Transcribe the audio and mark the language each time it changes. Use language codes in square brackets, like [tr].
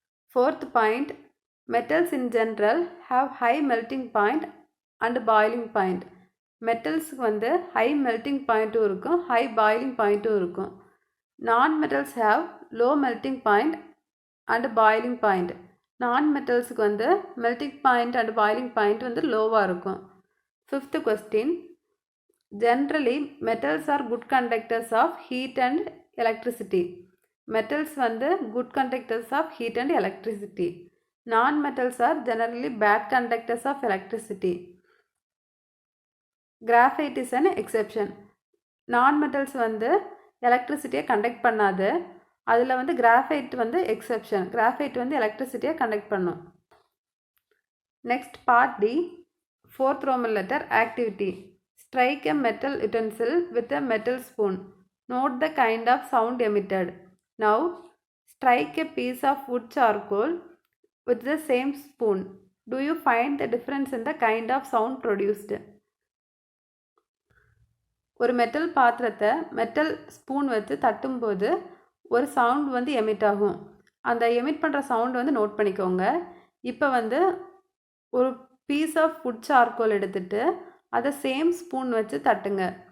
[en] Fourth point, metals in general have high melting point and boiling point. [ta] மெட்டல்ஸுக்கு வந்து high melting பாயிண்ட்டும் இருக்கும், high boiling பாயிண்ட்டும் இருக்கும். [en] Non metals have low melting point and boiling point. [ta] நான் மெட்டல்ஸுக்கு வந்து melting point and boiling point வந்து லோவாக இருக்கும். [en] Fifth question, generally metals are good conductors of heat and electricity. Metals வந்து good conductors of heat and electricity. Non-metals are generally bad conductors of electricity. Graphite is an exception. [ta] Non-metals வந்து எலக்ட்ரிசிட்டியை conduct பண்ணாது, அதில் வந்து graphite வந்து exception. Graphite வந்து எலக்ட்ரிசிட்டியை conduct பண்ணும். [en] Next part D, fourth Roman letter, activity. Strike a metal utensil with a metal spoon. Note the kind of sound emitted. Now, strike a piece of wood charcoal with the same spoon. Do you find the difference in the kind of sound produced? [ta] ஒரு metal பாத்திரத்தை metal spoon வச்சு தட்டும்போது ஒரு sound வந்து emit ஆகும். அந்த emit பண்ணுற sound வந்து note பண்ணிக்கோங்க. இப்போ வந்து ஒரு [en] piece of wood charcoal [ta] எடுத்துகிட்டு அதை சேம் ஸ்பூன் வச்சு தட்டுங்க.